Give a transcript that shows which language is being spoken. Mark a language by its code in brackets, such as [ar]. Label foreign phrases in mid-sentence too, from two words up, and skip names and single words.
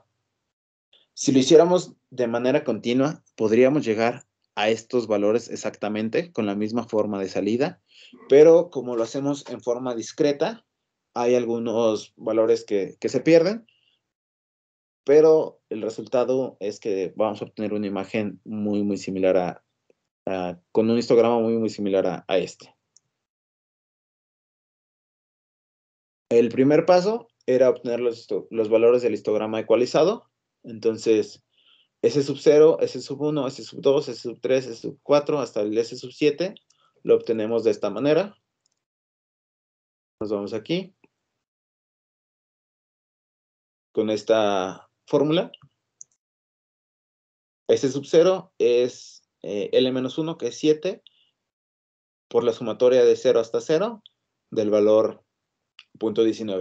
[es] Si lo hiciéramos de manera continua, podríamos llegar a estos valores exactamente con la misma forma de salida, pero como lo hacemos en forma discreta, hay algunos valores que se pierden, pero el resultado es que vamos a obtener una imagen muy similar con un histograma muy similar a este. El primer paso era obtener los valores del histograma ecualizado. Entonces, S sub 0, S sub 1, S sub 2, S sub 3, S sub 4, hasta el S sub 7, lo obtenemos de esta manera. Nos vamos aquí con esta fórmula. S sub 0 es L-1, que es 7, por la sumatoria de 0 hasta 0, del valor 0.19.